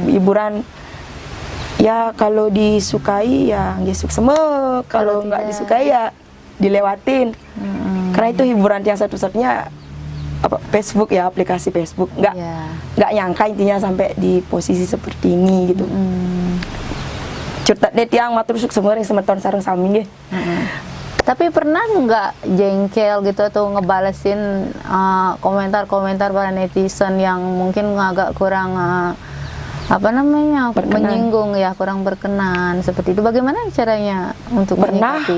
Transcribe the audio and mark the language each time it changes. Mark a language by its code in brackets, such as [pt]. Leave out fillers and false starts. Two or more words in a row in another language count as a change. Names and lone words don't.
[id] Hiburan ya, kalau disukai ya gesuk semua, kalau nggak disukai ya dilewatin. Karena itu hiburan yang satu-satunya Facebook ya, aplikasi Facebook. Nggak nyangka intinya sampai di posisi seperti ini gitu. [ban] Curtat deh tiang matur suk [id] semua yang [ban] semeton sareng sami nggih. [id] Tapi pernah nggak jengkel gitu atau ngebalesin komentar-komentar para netizen yang mungkin agak kurang menyinggung ya, kurang berkenan seperti itu? Bagaimana caranya untuk menyikapi?